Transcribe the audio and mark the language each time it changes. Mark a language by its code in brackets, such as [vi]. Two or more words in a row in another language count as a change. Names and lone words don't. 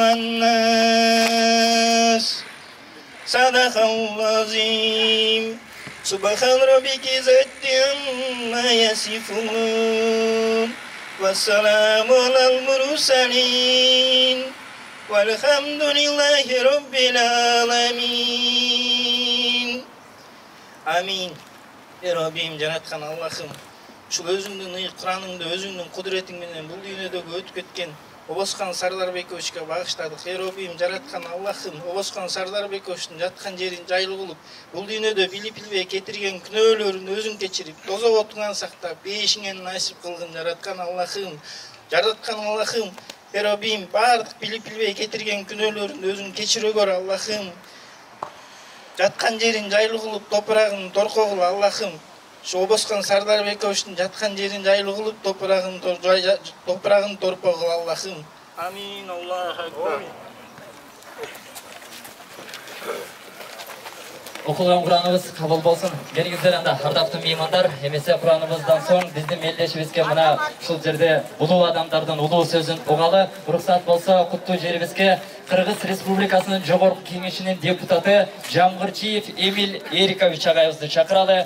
[ar] والناس صدق العظيم سبحان ربك ذات عما يصفون والسلام على المرسلين والحمد لله رب العالمين آمين. [ky] Rabbim жараткан Аллахым, ушул өзүңдүн ыйык Кураныңды өзүңдүн кудуретиң менен бул дүйнөдөгү өтүп кеткен Обоскан Сардарбековичке багыштадык. Rabbim жараткан Аллахым, Обоскан Сардарбековичтин жаткан жерин жайлуу кылып, бул дүйнөдө билип-билбей кетирген күнөөлөрүн өзүң кечирип, тозок отуңан сактап, бейишиңен насип кылгын жараткан Аллахым. Жараткан Аллахым, Раббим бардык билип билбей кетирген күнөөлөрүн өзүң кечире көр Аллахым. Жаткан жерин жайлуу кылып, топурагын торко кыл Аллахым. Şu Oboskan Sardarbekovичтин жаткан жерин жайлуу кылып, топурагын торпо кыл Аллахым. Амин. [ar] الله أكبر. [ky] Окулган Кураныбыз кабыл болсун. Келиңиздер анда ардактуу меймандар, эмесе Кураныбыздан соң биздин мелдешибизге мына ушул жерде улуу адамдардын улуу сөзүн угалы. Уруксат болсо куттуу жерибизге Кыргыз Республикасынын жогорку кеңешинин депутаты Жамгырчиев Эмиль Эрикович агайыбызды чакыралы.